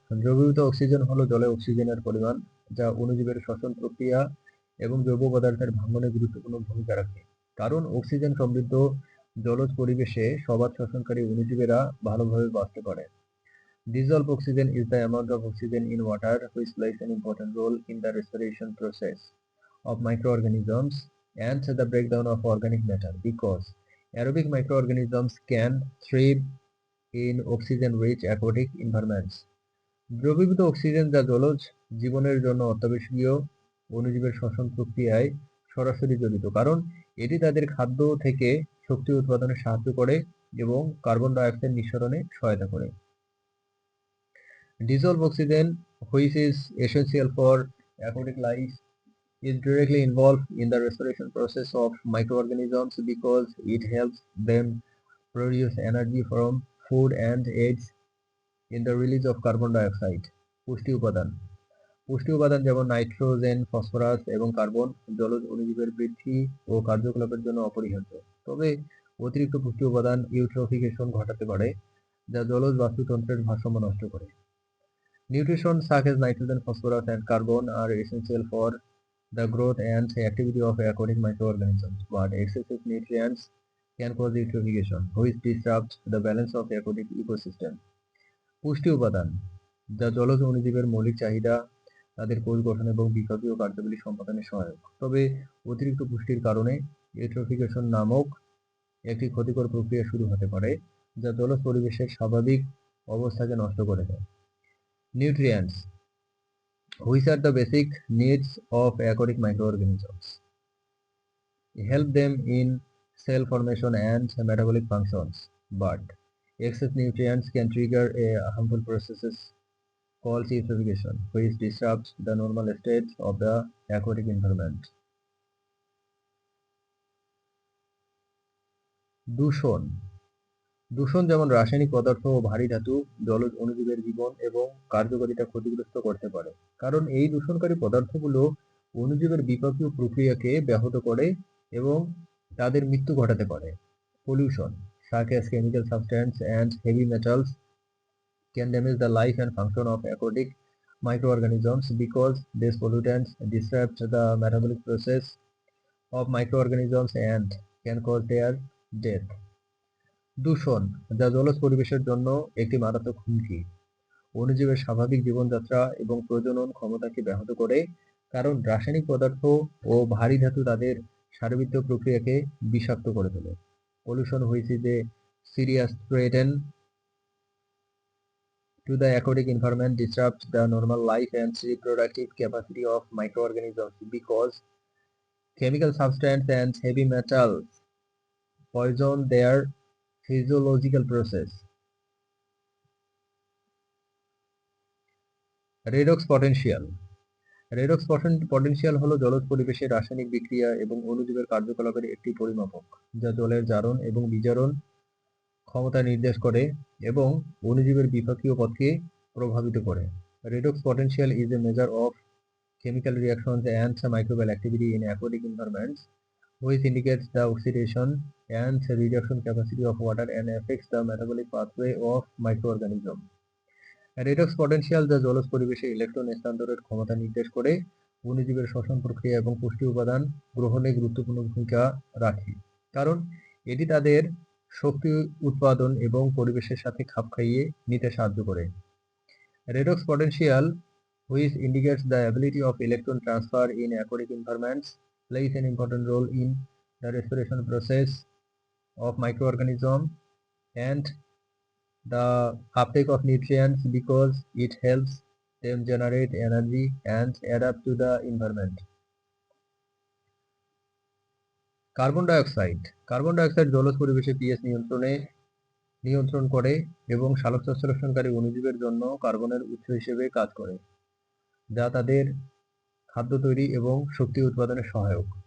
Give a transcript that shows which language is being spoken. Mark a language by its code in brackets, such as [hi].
[bn] দ্রবীভূত অক্সিজেন হলো জলে অক্সিজেনের পরিমাণ যা অণুজীবের শ্বসন প্রক্রিয়া এবং জৈব পদার্থের ভাঙনে গুরুত্বপূর্ণ ভূমিকা রাখে। কারণ অক্সিজেন সমৃদ্ধ জলজ পরিবেশে সবাত শ্বসনকারী অণুজীবেরা ভালোভাবে বাঁচতে পারে। [en] Dissolved oxygen is the amount of oxygen in water which plays an important role in the respiration process of microorganisms and the breakdown of organic matter, because aerobic microorganisms can thrive in oxygen-rich aquatic environments. [bn] দ্রবীভূত oxygen যা জলজ জীবনের জন্য অত্যাবশ্যকীয় অণুজীবের শ্বসন প্রক্রিয়ায় সরাসরি জড়িত, কারণ এটি তাদের খাদ্য থেকে শক্তি উৎপাদনে সাহায্য করে এবং কার্বন ডাই অক্সাইড নিঃসরণে সহায়তা করে। [en] Dissolved oxygen, which is essential for aquatic life, is directly involved in the respiration process of microorganisms because it helps them produce energy from food and aids in the release of carbon dioxide. [bn] পুষ্টি উপাদান, পুষ্টি উপাদান যেমন nitrogen, phosphorus এবং carbon জলজ অণুজীবের বৃদ্ধি ও কার্যকলাপের জন্য অপরিহার্য। তবে অতিরিক্ত পুষ্টি উপাদান ইউট্রোফিকেশন ঘটাতে পারে, যা জলজ বাস্তুতন্ত্রের ভারসাম্য নষ্ট করে। [en] Nutrition such as nitrogen, phosphorus, and carbon are essential for the growth and activity of aquatic microorganisms, but excessive nutrients can cause eutrophication, which disrupts the balance of the aquatic ecosystem. [bn] পুষ্টি উপাদান যা জলজ অণুজীবের মৌলিক চাহিদা, তাদের কোষ গঠন এবং বিপাকীয় কার্যাবলী সম্পাদনে সহায়ক। তবে অতিরিক্ত পুষ্টির কারণে ইউট্রোফিকেশন নামক একটি ক্ষতিকর প্রক্রিয়া শুরু হতে পারে, যা জলজ পরিবেশের স্বাভাবিক অবস্থাকে নষ্ট করে দেয়। [en] Nutrients, which are the basic needs of aquatic microorganisms, help them in cell formation and metabolic functions, but excess nutrients can trigger a harmful processes called eutrophication, which disrupts the normal state of the aquatic environment. [bn] দূষণ, দূষণ যেমন রাসায়নিক পদার্থ ও ভারী ধাতু জলজ অণুজীবের জীবন এবং কার্যকারিতা ক্ষতিগ্রস্ত করতে পারে, কারণ এই দূষণকারী পদার্থগুলো অণুজীবের বিপাকীয় প্রক্রিয়াকে ব্যাহত করে এবং তাদের মৃত্যু ঘটাতে পারে। [en] Pollution, such as chemical substance and heavy metals, can damage the life and function of aquatic microorganisms because these pollutants disrupt the metabolic process of microorganisms and can cause their death. [bn] দূষণ যা জলজ পরিবেশের জন্য একটি মারাত্মক হুমকি, অণুজীবের স্বাভাবিক জীবনযাত্রা এবং প্রজনন ক্ষমতাকে ব্যাহত করে, কারণ রাসায়নিক পদার্থ ও ভারী ধাতু তাদের শারীরবৃত্তীয় প্রক্রিয়াকে বিষাক্ত করে তোলে। [en] Pollution, which is a serious threat to the aquatic environment, disrupts the normal life and reproductive capacity of microorganisms because chemical substance and heavy metals poison their physiological process. [bn] Redox potential, redox potential হলো জলজ পরিবেশে রাসায়নিক বিক্রিয়া এবং অণুজীবের কার্যকলাপের একটি পরিমাপক, যা জলের জারণ এবং বিজারণ ক্ষমতা নির্দেশ করে এবং অণুজীবের বিপাকীয় পথকে প্রভাবিত করে। [en] Redox potential is a measure of chemical reactions and microbial activity in aquatic environments, which indicates the oxidation and reduction capacity of water and affects the metabolic pathway of microorganisms. [bn] Redox potential যা জলজ পরিবেশে electron স্থানান্তরের ক্ষমতা নির্দেশ করে অণুজীবের শ্বসন প্রক্রিয়া এবং পুষ্টি উপাদান গ্রহণে গুরুত্বপূর্ণ ভূমিকা রাখে, কারণ এটি তাদের শক্তি উৎপাদন এবং পরিবেশের সাথে খাপ খাইয়ে নিতে সাহায্য করে। [en] Redox potential, which indicates the ability of electron transfer in aquatic environments, plays an important role in the respiration process of microorganisms and the uptake of nutrients because it helps them generate energy and adapt to the environment. [bn] Carbon dioxide, carbon dioxide জলজ পরিবেশে pH নিয়ন্ত্রণ করে এবং সালোকসংশ্লেষণকারী অণুজীবের জন্য কার্বনের উৎস হিসেবে কাজ করে, যা তাদের খাদ্য তৈরি এবং শক্তি উৎপাদনে সহায়ক।